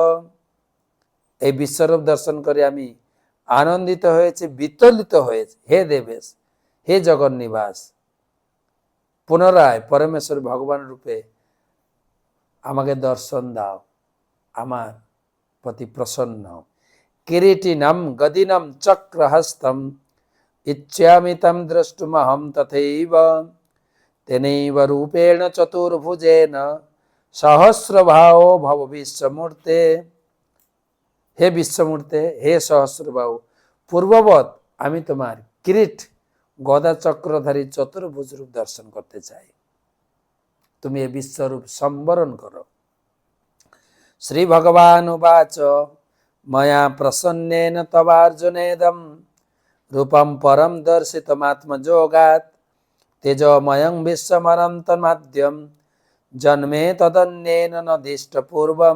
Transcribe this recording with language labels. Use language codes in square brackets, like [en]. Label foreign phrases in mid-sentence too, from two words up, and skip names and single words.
[bn] এই বিশ্বরূপ দর্শন করে আমি আনন্দিত হয়েছি, বিচলিত হয়েছে। হে দেবেশ, হে জগন্নিবাস, পুনরায় পরমেশ্বর ভগবান রূপে আমাকে দর্শন দাও, আমার প্রতি প্রসন্ন। [sa] কিরীটিনম গদিনম চক্রহস্তম ইচ্ছামি তম দ্রষ্টুমহম তথৈব তেনৈব রূপেণ চতুর্ভুজেন সহস্রবাহো ভব বিশ্বমূর্তে। [bn] হে বিশ্বমূর্তে, হে সহস্রবাহু, পূর্ববৎ আমি তোমার কিরীট গদা চক্রধারী চতুর্ভুজ রূপ দর্শন করতে চাই। তুমি এ বিশ্বরূপ সম্বরণ করো। [sa] শ্রী ভগবান উবাচ ময়া প্রসন্নেন তবার্জুনেদম রূপম পরম দর্শিতমাত্মযোগাৎ তেজোময়ং বিশ্বমনন্তমাদ্যম জন্মে তদন্যেন নদিষ্ট পূর্বম।